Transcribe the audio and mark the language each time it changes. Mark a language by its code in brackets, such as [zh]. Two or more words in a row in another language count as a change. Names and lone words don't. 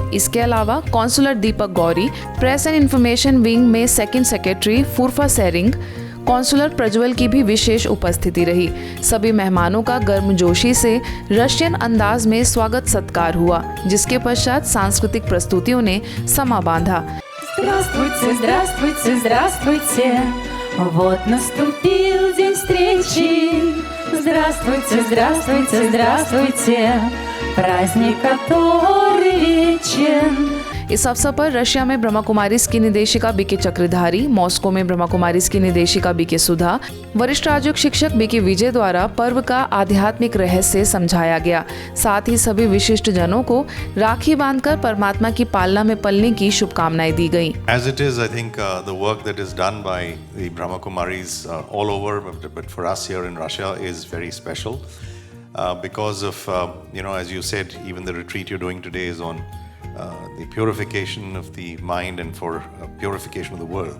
[hi] इसके अलावा कॉन्सुलर दीपक गौरी, [en] Press and Information Wing [hi] में [en] second secretary [hi] फूरफा सेरिंग, कॉन्सुलर प्रज्वल की भी विशेष उपस्थिति रही। सभी मेहमानों का गर्मजोशी से रशियन अंदाज में स्वागत सत्कार हुआ, जिसके पश्चात सांस्कृतिक प्रस्तुतियों ने समा बांधा। [ru] Здравствуйте, здравствуйте, здравствуйте, вот наступил день встречи. Здравствуйте, здравствуйте, здравствуйте, праздник, который вечен. [hi] इस अवसर पर रशिया में ब्रह्मा कुमारीज की निदेशिका बीके चक्रधारी, मॉस्को में ब्रह्मा कुमारीज की निदेशिका बीके सुधा, वरिष्ठ राजयोग शिक्षक बीके विजय द्वारा पर्व का आध्यात्मिक रहस्य समझाया गया। साथ ही सभी विशिष्ट जनों को राखी बांधकर परमात्मा की पालना में पलने की शुभकामनाएं दी गयी। [en] As it is, I think the work that is done by the Brahma Kumaris all over, but for us here in Russia is very special because of as you said, even the retreat you're doing today is on the purification of the mind and for purification of the world.